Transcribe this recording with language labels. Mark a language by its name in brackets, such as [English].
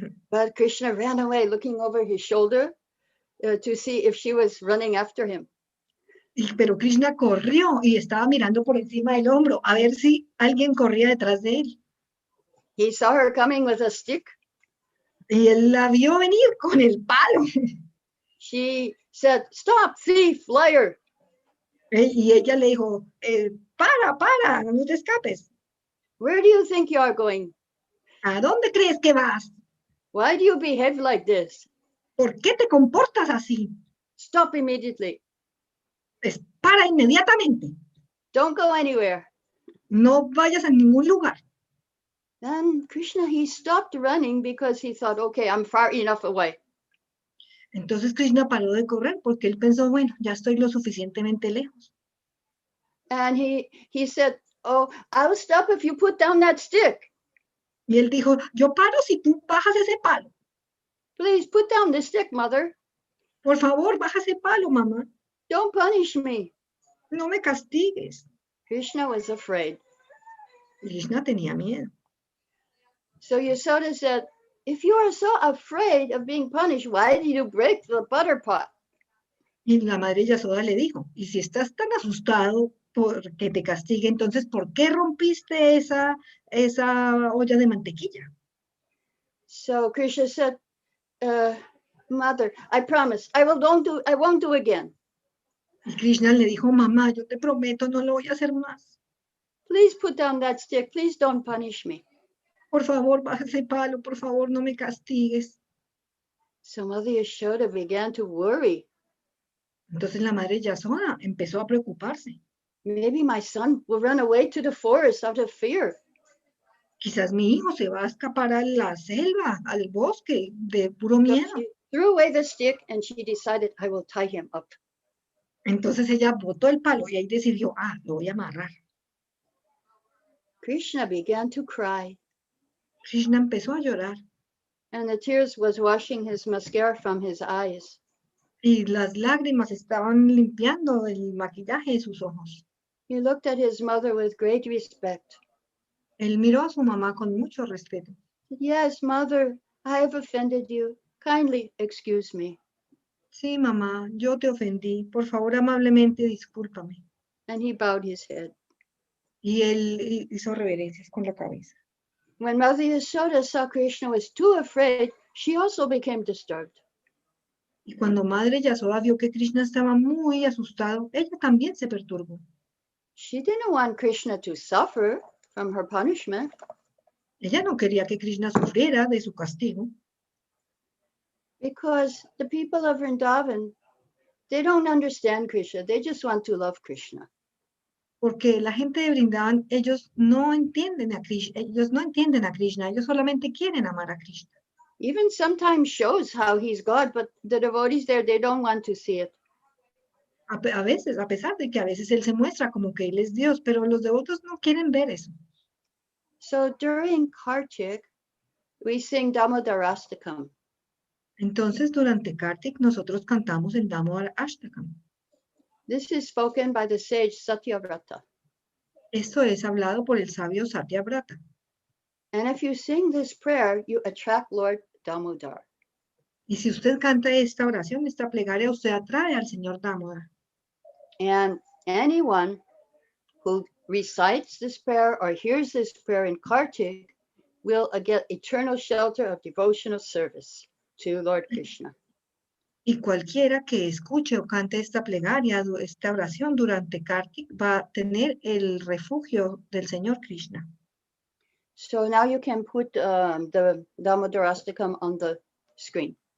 [English] But Krishna ran away looking over his shoulder to see if she was running after him. [Spanish] Pero Krishna corrió y estaba mirando por encima del hombro a ver si alguien corría detrás de él. [English] He saw her coming with a stick. [Spanish] Y él la vio venir con el palo. [English] She said, stop, thief, liar. [Spanish] Y ella le dijo, para, no te escapes. [English] Where do you think you are going? [Spanish] ¿A dónde crees que vas? [English] Why do you behave like this? [Spanish] ¿Por qué te comportas así? [English] Stop immediately. [Spanish] Para inmediatamente. [English] Don't go anywhere. [Spanish] No vayas a ningún lugar. [English] Then Krishna, he stopped running because he thought, okay, I'm far enough away. [Spanish] Entonces Krishna paró de correr porque él pensó, bueno, ya estoy lo suficientemente lejos. [English] And he said, oh, I'll stop if you put down that stick. [Spanish] Y él dijo, yo paro si tú bajas ese palo. [English] Please put down the stick, mother. [Spanish] Por favor, baja ese palo, mamá. [English] Don't punish me. [Spanish] No me castigues. [English] Krishna was afraid. [Spanish] Krishna tenía miedo. [English] So Yasoda said, if you are so afraid of being punished, why did you break the butter pot? [Spanish] Y la madre Yasoda le dijo, y si estás tan asustado por que te castigue, entonces, ¿por qué rompiste esa olla de mantequilla? [English] So Krishna said, mother, I promise, I won't do again. [Spanish] Y Krishna le dijo, mamá, yo te prometo, no lo voy a hacer más. [English] Please put down that stick. Please don't punish me. [Spanish] Por favor, baja ese palo, por favor, no me castigues. [English] So Mother Yashoda began to worry. [Spanish] Entonces la madre Yasoda empezó a preocuparse. [English] Maybe my son will run away to the forest out of fear. [Spanish] Quizás mi hijo se va a escapar a la selva, al bosque, de puro [English] So [Spanish] miedo. [English] she threw away the stick and she decided, I will tie him up. [Spanish] Entonces ella botó el palo y ahí decidió, lo voy a amarrar. [English] Krishna began to cry, [Spanish] Krishna empezó a llorar [English] and the tears was washing his mascara from his eyes. [Spanish] y las lágrimas estaban limpiando el maquillaje de sus ojos. [English] He looked at his mother with great respect. [Spanish] Él miró a su mamá con mucho respeto. [English] Yes, mother, I have offended you. Kindly excuse me. [Spanish] Sí, mamá, yo te ofendí. Por favor, amablemente, discúlpame. [English] And he bowed his head. [Spanish] Y él hizo reverencias con la cabeza. [English] When Mother Yashoda saw Krishna was too afraid, she also became disturbed. [Spanish] Y cuando Madre Yasoda vio que Krishna estaba muy asustado, ella también se perturbó. [English] She didn't want Krishna to suffer from her punishment. [Spanish] Ella no quería que Krishna sufriera de su castigo, [English] Because the people of Vrindavan, they don't understand Krishna. They just want to love Krishna. [Spanish] porque la gente de Vrindavan, ellos no entienden a Krishna, ellos solamente quieren amar a Krishna. [English] Even sometimes shows how he's God, but the devotees there, they don't want to see it. [Spanish] A veces, a pesar de que a veces él se muestra como que él es Dios, pero los devotos no quieren ver eso. [English] So during Kartik, we sing Damodarastakam. [Spanish] Entonces, durante Kartik, nosotros cantamos el Damodar Ashtakam. [English] This is spoken by the sage Satyavrata. [Spanish] Esto es hablado por el sabio Satyavrata. [English] And if you sing this prayer, you attract Lord Damodar. [Spanish] Y si usted canta esta oración, esta plegaria, usted atrae al Señor Damodar. [English] And anyone who recites this prayer or hears this prayer in Kartik will get eternal shelter of devotional service to Lord Krishna. [Spanish] Y cualquiera que escuche o cante esta plegaria, esta oración durante Kartik, va a tener el refugio del Señor Krishna. [English] So now you can put the Damodarastakam on the screen.